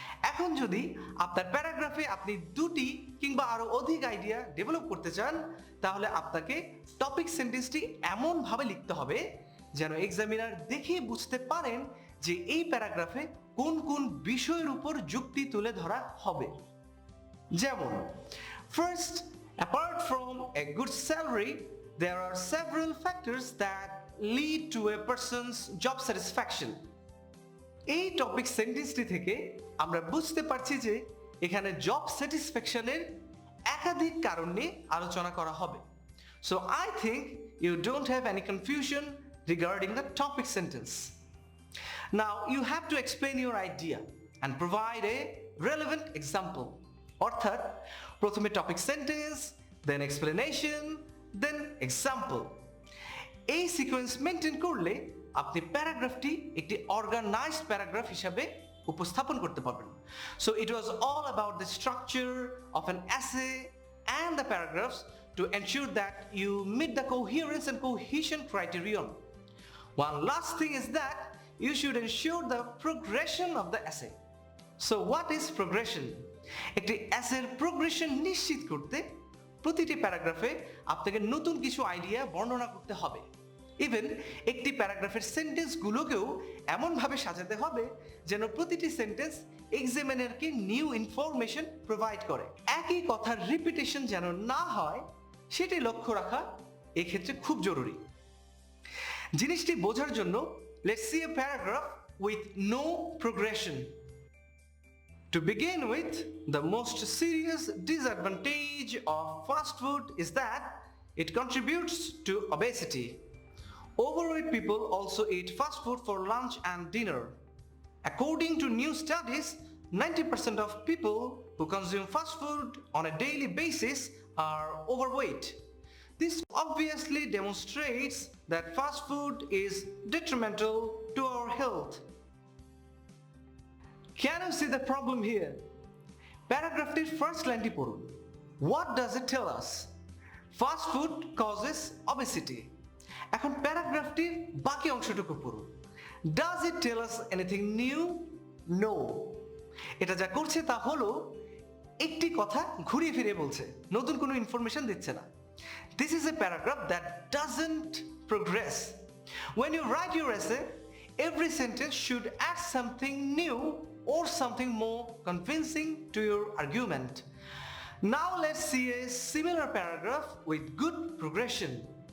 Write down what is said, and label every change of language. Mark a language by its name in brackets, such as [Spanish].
[Bangla] এখন যদি আপনার প্যারাগ্রাফে আপনি দুটি কিংবা আরো অধিক আইডিয়া ডেভেলপ করতে চান, তাহলে আপনাকে টপিক সেন্টেন্সটি এমন ভাবে লিখতে হবে যেন এক্সামিনার দেখে বুঝতে পারেন যে এই প্যারাগ্রাফে কোন কোন বিষয়ের উপর যুক্তি তুলে ধরা হবে। যেমন, first, [English] apart from a good salary, there are several factors that lead to a person's job satisfaction. [Bangla] এই টপিক সেন্টেন্সটি থেকে আমরা বুঝতে পারছি যে এখানে জব স্যাটিসফ্যাকশনের একাধিক কারণ নিয়ে আলোচনা করা হবে। [English] So I think you don't have any confusion regarding the topic sentence. Now you have to explain your idea and provide a relevant example. [Bangla] অর্থাৎ প্রথমে টপিক সেন্টেন্স, দেন এক্সপ্লেনেশন, দেন এক্সাম্পল। এই সিকোয়েন্স মেনটেন করলে আপনি প্যারাগ্রাফটি একটি অর্গানাইজড প্যারাগ্রাফ হিসাবে উপস্থাপন করতে পারবেন। [English] So it was all about the structure of an essay and the paragraphs to ensure that you meet the coherence and cohesion criterion. One last thing is that you should ensure the progression of the essay. So what is progression? [Bangla] একটি এসের progression নিশ্চিত করতে প্রতিটি প্যারাগ্রাফে আপনাকে নতুন কিছু idea বর্ণনা করতে হবে। ইভেন একটি প্যারাগ্রাফের সেন্টেন্সগুলোকেও এমনভাবে সাজাতে হবে যেন প্রতিটি সেন্টেন্স এক্সামিনারকে নিউ ইনফরমেশন প্রোভাইড করে। একই কথার রিপিটেশন যেন না হয় সেটি লক্ষ্য রাখা এক্ষেত্রে খুব জরুরি। জিনিসটি বোঝার জন্য [English] Let's see a paragraph with no progression. To begin with, the most serious disadvantage of fast food is that it contributes to obesity. Overweight people also eat fast food for lunch and dinner. According to new studies, 90% of people who consume fast food on a daily basis are overweight. This obviously demonstrates that fast food is detrimental to our health. Can you see the problem here? [Bangla] প্যারাগ্রাফটির first লাইনটি পড়ুন। [English] What does it tell us? Fast food causes obesity. [Bangla] এখন প্যারাগ্রাফটির বাকি অংশটুকু পড়ুন। [English] Does it tell us anything new? No. [Bangla] এটা যা করছে তা হলো একটি কথা ঘুরিয়ে ফিরিয়ে বলছে, নতুন কোনো ইনফরমেশন দিচ্ছে না। [English] This is a paragraph that doesn't progress. When you write your essay, every sentence should add something new or something more convincing to your argument. Now let's see a similar paragraph with good progression.